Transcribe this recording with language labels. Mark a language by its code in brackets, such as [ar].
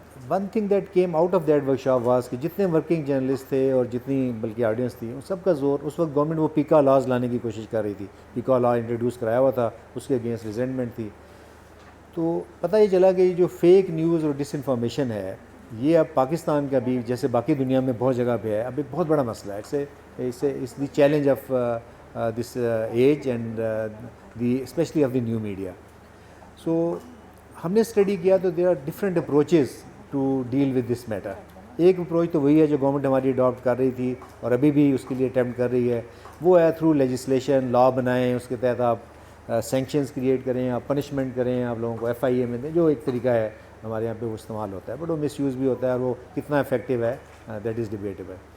[en] one thing that came out of that workshop was [ur] کہ جتنے working journalist تھے اور جتنی بلکہ آڈینس تھی, ان سب کا زور اس وقت گورنمنٹ وہ پیکا لاز لانے کی کوشش کر رہی تھی. پیکا لا انٹروڈیوس کرایا ہوا تھا, اس کے اگینسٹ ریزنٹمنٹ تھی. تو پتہ یہ چلا کہ یہ جو فیک نیوز اور ڈس انفارمیشن ہے, یہ اب پاکستان کا بھی جیسے باقی دنیا میں بہت جگہ پہ ہے, اب ایک بہت بڑا مسئلہ ہے. [en] It's the challenge of this age and the especially of the new media. So [ur] ہم نے اسٹڈی کیا تو [en] There are different approaches to deal with this matter. [ur] ایک اپروچ تو وہی ہے جو گورنمنٹ ہماری اڈاپٹ کر رہی تھی اور ابھی بھی اس کے لیے اٹیمپٹ کر رہی ہے, وہ ہے تھرو لیجسلیشن, لا بنائیں, اس کے تحت آپ سینکشنز کریٹ کریں, آپ پنشمنٹ کریں, آپ لوگوں کو FIA میں دیں, جو ایک طریقہ ہے ہمارے یہاں پہ وہ استعمال ہوتا ہے, بٹ وہ مس یوز بھی ہوتا ہے, اور وہ کتنا افیکٹو ہے [en] That is debatable.